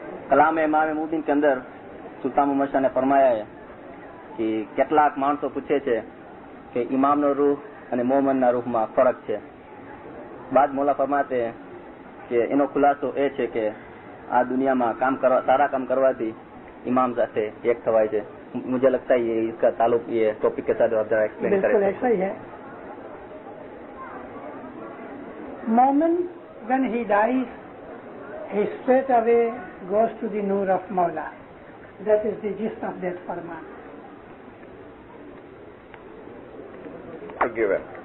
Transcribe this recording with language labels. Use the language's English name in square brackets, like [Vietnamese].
[Gujarati] કલામ ઇમામ મુબીન કે અંદર સુલતાન મુહમ્મદ શાહ ને ફરમાયા [Hindi] है कि [Gujarati] કેટલાક માણસો પૂછે છે કે ઇમામનો રૂહ અને મોહમ્મદના રૂહમાં ફરક છે. બાદ મોલા ફરમાતે કે એનો ખુલાસો એ છે કે આ દુનિયામાં કામ કરવા, સારા કામ કરવાથી ઇમામ સાથે એક થવાય છે. [Hindi] मुझे लगता है ये इसका ताल्लुक ये टॉपिक के साथ आप जरा एक्सप्लेन करें. बिल्कुल ऐसा ही है. [English] मोमिन when he dies, he straight away goes to the Noor of Mawla. That is the gist of that Farman. Forgiven.